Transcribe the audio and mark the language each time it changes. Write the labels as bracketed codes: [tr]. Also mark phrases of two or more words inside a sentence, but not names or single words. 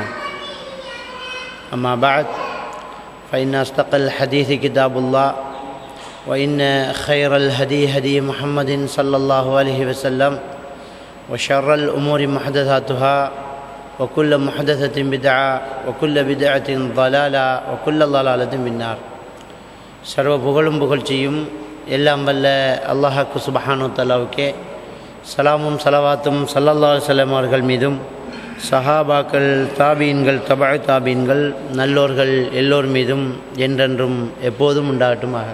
[ar] أما بعد، فإن أصدق الحديث كتاب الله، وإن خير الهدي هدي محمد صلى الله عليه وسلم، وشر الأمور محدثاتها، وكل محدثة بدعة، وكل بدعة ضلالة، وكل ضلالة في النار. [ta] சர்வ புகழும் புகழ்ச்சியும் எல்லாம் வல்ல அல்லாஹ்க்கு [ar] سبحانه وتعالى [ta] சலாமும் சலவாத்தும் [ar] صلى الله عليه وسلم [ta] அவர்கள் மீதும், சஹாபாக்கள், தாபீன்கள், தபஅ தாபீன்கள், நல்லோர்கள் எல்லோர் மீதும் என்றென்றும் எப்போதும் உண்டாகட்டுமாக.